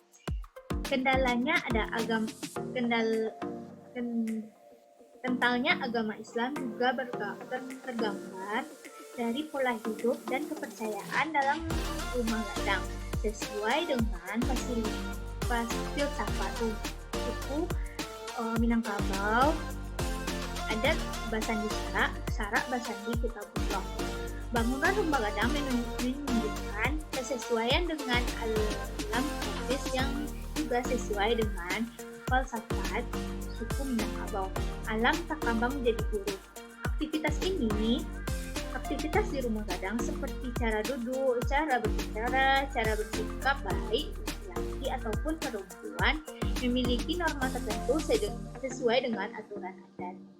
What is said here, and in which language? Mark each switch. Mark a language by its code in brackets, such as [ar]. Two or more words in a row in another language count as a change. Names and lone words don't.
[id] Kentalnya agama Islam juga tergambar dari pola hidup dan kepercayaan dalam rumah gadang sesuai dengan filsafat suku Minangkabau, adat [min] Basandi Sarak Basandi Kitabullah. [id] Bangunan rumah gadang menunjukkan kesesuaian dengan alam praktis yang juga sesuai dengan falsafat suku Minangkabau. Alam tak kambang menjadi guru. Aktivitas di rumah gadang seperti cara duduk, cara berbicara, cara bersikap baik laki ataupun perempuan memiliki norma tertentu sesuai dengan aturan adat.